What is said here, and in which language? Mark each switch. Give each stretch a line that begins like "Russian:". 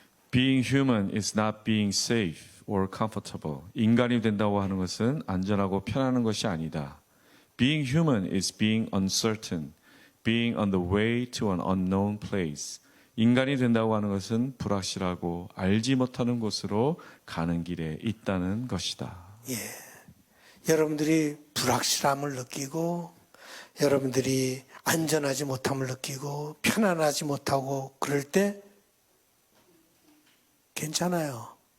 English: Being human is not being safe or comfortable.
Korean: 인간이 된다고 하는 것은 안전하고 편안한 것이 아니다.
English: Being human is being uncertain, being on the way to an unknown place.
Korean: 인간이 된다고 하는 것은 불확실하고 알지 못하는 곳으로 가는 길에 있다는 것이다. 여러분들이 불확실함을 느끼고 여러분들이 안전하지 못함을 느끼고 편안하지 못하고 그럴 때 괜찮아요.